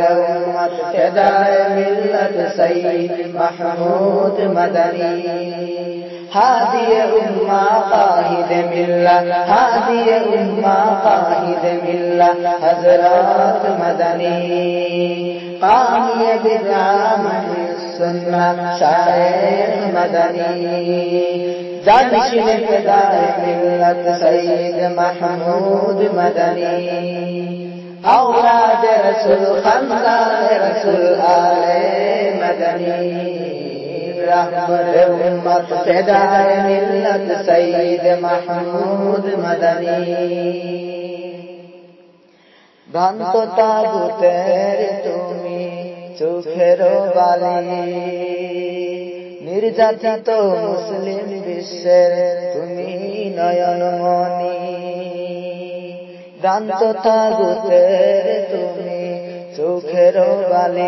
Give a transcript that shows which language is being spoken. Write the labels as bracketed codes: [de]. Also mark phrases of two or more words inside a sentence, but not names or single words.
[ur] امت فدائے ملت سعید محمود مدنی ہادیٔ امہ قائد ملہ ہادیٔ امہ قائد ملہ حضرت مدنی قامعِ بدعہ محیی‌السنہ شیخ مدنی جانشین فدائے ملت سعید محمود مدنی اولاد رسول خاندان رسول آلِ مدنی رہبر امت فدائے ملت سعید محمود مدنی [bn] ভ্রান্ত তাগুতের তুমি চোখের বালি। নির্যাতিত মুসলিম বিশ্বের তুমি নয়নমণি, ভ্রান্ত তাগুতের তুমি চোখের বালি।